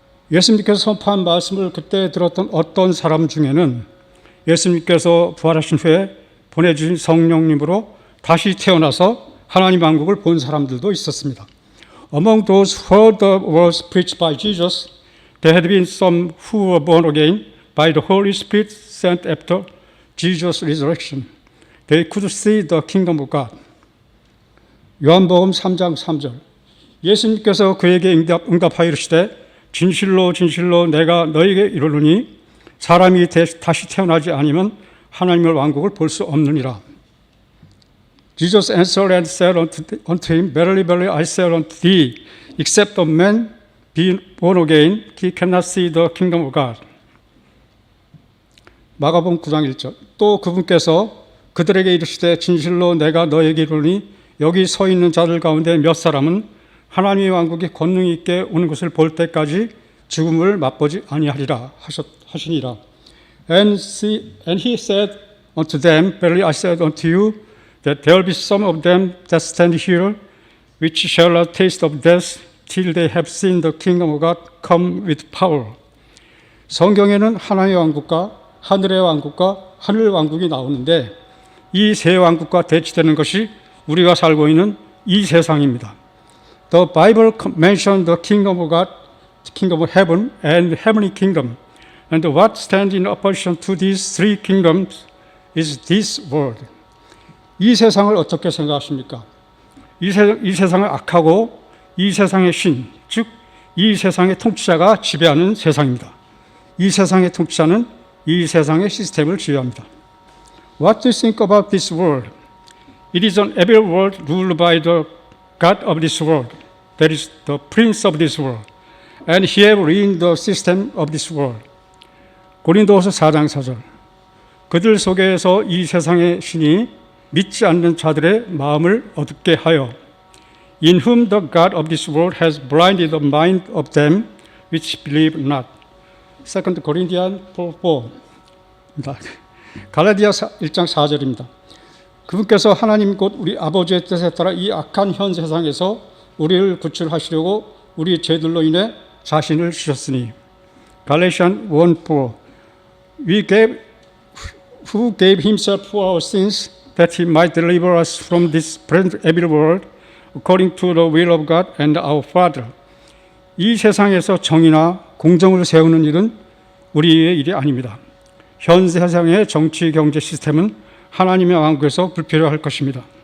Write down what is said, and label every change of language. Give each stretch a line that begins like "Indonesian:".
Korean: 예수님께서 선포한 말씀을 그때 들었던 어떤 사람 중에는 예수님께서 부활하신 후에 보내주신 성령님으로 다시 태어나서 하나님 왕국을 본 사람들도 있었습니다.
English: Among those who heard the words preached by Jesus, there had been some who were born again by the Holy Spirit sent after Jesus' resurrection. They could see the kingdom of God.
Korean: 요한복음 3장 3절. 예수님께서 그에게 응답하여 이르시되 진실로 진실로 내가 너에게 이르노니 사람이 다시 태어나지 아니면 하나님의 왕국을 볼 수 없느니라.
English: Jesus answered and said unto him, Verily, verily, I say unto thee, except a man be born again, he cannot see the kingdom of God.
Korean: 마가복음 9장 1절. 또 그분께서 그들에게 이르시되 진실로 내가 너에게 이르노니 여기 서 있는 자들 가운데 몇 사람은 하나님의 왕국이 권능 있게 오는 것을 볼 때까지 죽음을 맛보지 아니하리라 하시니라.
English: And he said unto them, Verily I said unto you, that there will be some of them that stand here, which shall not taste of death till they have seen the kingdom of God come with power.
Korean: 성경에는 하나님의 왕국과 하늘의 왕국과 하늘 왕국이 나오는데 이 세 왕국과 대치되는 것이 우리가 살고 있는 이 세상입니다.
English: The Bible mentions the kingdom of God, the kingdom of heaven, and the heavenly kingdom. And what stands in opposition to these three kingdoms is this world.
Korean: 이 세상을 어떻게 생각하십니까? 이 세상을 악하고 이 세상의 신, 즉 이 세상의 통치자가 지배하는 세상입니다. 이 세상의 통치자는 이 세상의 시스템을 지배합니다.
English: What do you think about this world? It is an evil world ruled by the God of this world, that is the prince of this world, and he have ruined the system of this world.
Korean: 고린도후서 4장 4절. 그들 속에서 이 세상의 신이 믿지 않는 자들의 마음을 어둡게 하여
English: In whom the God of this world has blinded the mind of them which believe not. 2 Corinthians 4:4.
Korean: 갈라디아 1장 4절입니다. 그분께서 하나님 곧 우리 아버지의 뜻에 따라 이 악한 현 세상에서 우리를 구출하시려고 우리 죄들로 인해 자신을 주셨으니.
English: Galatians 1:4. Who gave himself for our sins that he might deliver us from this present evil world according to the will of God and our Father.
Korean: 이 세상에서 정의나 공정을 세우는 일은 우리의 일이 아닙니다. 현 세상의 정치 경제 시스템은 하나님의 왕국에서 불필요할 것입니다.